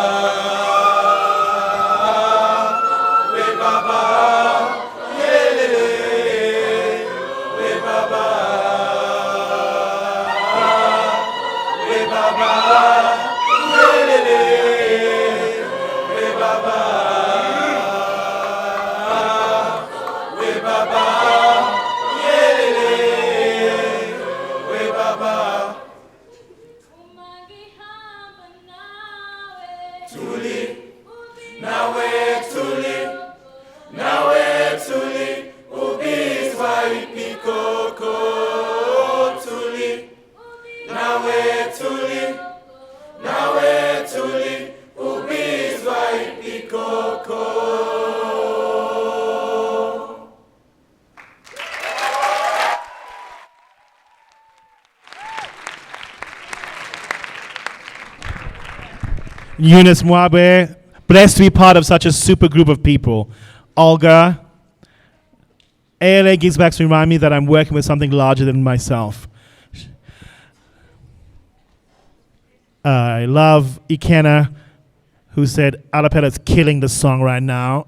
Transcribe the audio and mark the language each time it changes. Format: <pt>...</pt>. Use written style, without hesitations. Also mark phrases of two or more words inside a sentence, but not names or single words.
<en>we baba, yelele, we baba, we baba, yelele, we baba, we baba, yelele, we baba. Tuli, nawe tuli, nawe tuli, ubizwa ipikoko tuli, nawe tuli, nawe tuli, ubizwa ipikoko. Eunice Mwabe, blessed to be part of such a super group of people. Olga, ALA gives back to remind me that I'm working with something larger than myself. I love Ikena, who said Alapella's killing the song right now.</en>